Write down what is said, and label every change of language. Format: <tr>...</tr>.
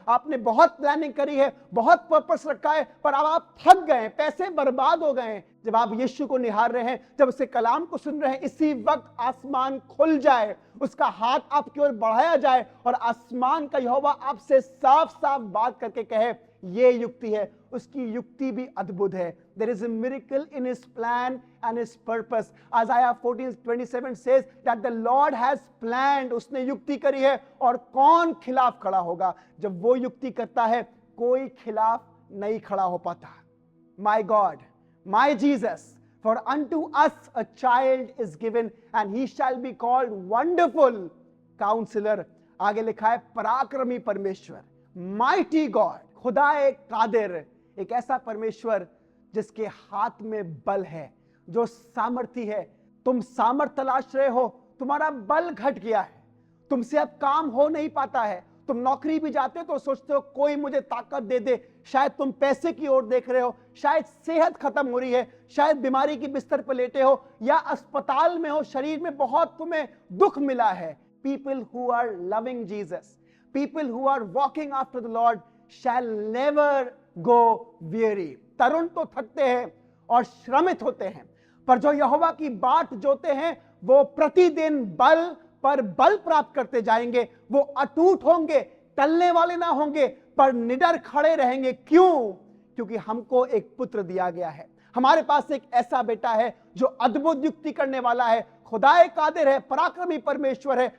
<hi>आपने बहुत प्लानिंग करी है, बहुत पर्पस रखा है, पर अब आप थक गए हैं, पैसे बर्बाद हो गए हैं। जब आप यीशु को निहार रहे हैं, जब उसके कलाम को सुन रहे हैं, इसी वक्त आसमान खुल जाए, उसका हाथ आपकी ओर बढ़ाया जाए और आसमान का यहोवा आपसे साफ साफ बात करके कहे, ये युक्ति है, उसकी युक्ति भी अद्भुत है।</hi> <en>There is a miracle in his plan and his purpose. Isaiah 14:27 says that the Lord has planned,</en> <hi>उसने युक्ति करी है, और कौन खिलाफ खड़ा होगा? जब वो युक्ति करता है, कोई खिलाफ नहीं खड़ा हो पाता।</hi> <en>My God, my Jesus, for unto us a child is given and he shall be called wonderful counselor.</en> <hi>आगे लिखा है पराक्रमी परमेश्वर, माइटी गॉड, खुदा एक कादिर, एक ऐसा परमेश्वर जिसके हाथ में बल है, जो सामर्थी है। तुम सामर्थ तलाश रहे हो, तुम्हारा बल घट गया है, तुमसे अब काम हो नहीं पाता है। तुम नौकरी भी जाते हो तो सोचते हो कोई मुझे ताकत दे दे। शायद तुम पैसे की ओर देख रहे हो, शायद सेहत खत्म हो रही है, शायद बीमारी की बिस्तर पर लेटे हो या अस्पताल में हो, शरीर में बहुत तुम्हें दुख मिला है।</hi> <en>People who are loving Jesus, people who are walking after the Lord shall never go weary.</en> <hi>तरुण तो थकते हैं और श्रमित होते हैं, पर जो यहोवा की बाट जोते हैं वो प्रतिदिन बल पर बल प्राप्त करते जाएंगे। वो अटूट होंगे, टलने वाले ना होंगे, पर निडर खड़े रहेंगे। क्यों? क्योंकि हमको एक पुत्र दिया गया है, हमारे पास एक ऐसा बेटा है जो अद्भुत युक्ति करने वाला है, खुदाए कादिर है, पराक्रमी परमेश्वर है।</hi>